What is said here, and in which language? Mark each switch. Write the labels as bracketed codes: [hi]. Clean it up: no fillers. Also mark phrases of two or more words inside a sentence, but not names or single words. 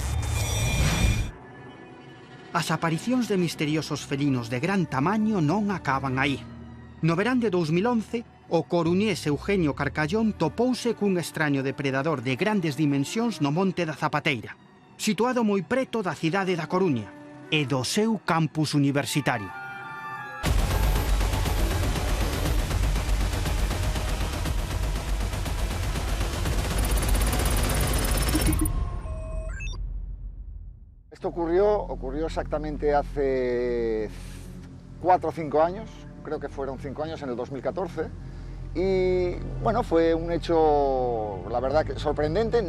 [gl] As aparicións de misteriosos felinos de gran tamaño non acaban aí. No verán de 2011, o coruñés Eugenio Carcallón topouse cun extraño depredador de grandes dimensións no Monte da Zapateira, situado moi preto da cidade da Coruña e do seu campus universitario. [es] Esto ocurrió exactamente hace 4 o 5 años, creo que fueron 5 años, en el 2014, y bueno, fue un hecho, la verdad, que sorprendente.